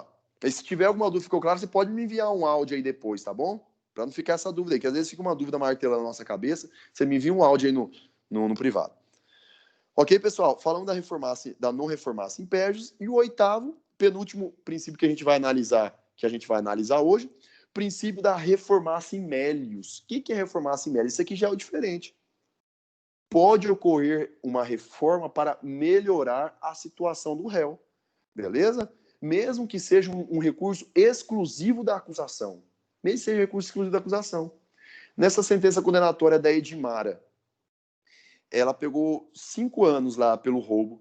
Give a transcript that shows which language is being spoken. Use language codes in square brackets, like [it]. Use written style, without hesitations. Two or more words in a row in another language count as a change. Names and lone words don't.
[pt] E se tiver alguma dúvida, ficou claro, você pode me enviar um áudio aí depois, tá bom? Para não ficar essa dúvida aí, que às vezes fica uma dúvida martelando na nossa cabeça, você me envia um áudio aí no privado. Ok, pessoal? Falando da não [la] reformácia impérios, [pt] e o 8º, penúltimo princípio que a gente vai analisar hoje, princípio da [la] reformácia in melius. [pt] O que é [la] reformácia in melius? [pt] Isso aqui já é o diferente. Pode ocorrer uma reforma para melhorar a situação do réu. Beleza? Mesmo que seja um recurso exclusivo da acusação. Mesmo que seja recurso exclusivo da acusação. Nessa sentença condenatória da Edmara, ela pegou 5 anos lá pelo roubo.